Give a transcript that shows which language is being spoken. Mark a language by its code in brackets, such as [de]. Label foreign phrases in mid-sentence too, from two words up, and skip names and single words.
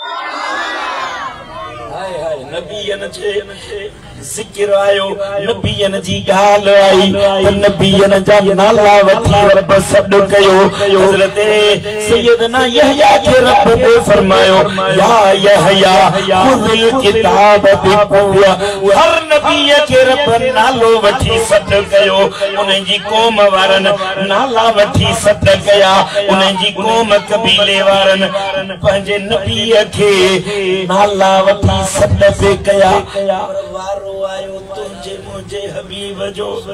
[sd] हाय हाय नबियन जे जिक्र आयो नबियन जी गाल आई नबियन जा नाला वठी रब सद कयो हजरत सैयदना यहया के रब ने फरमायो या यहया [ar] خذ الكتاب بقوة [sd] हर नबी के रब नालो वठी सद कयो उन जी कौम वारन नाला वठी सद कया उन जी कौम कबीले वारन पंजे नबी के नाला वठी सद पे कया वारो आयो तुझे मुझे हबीब जो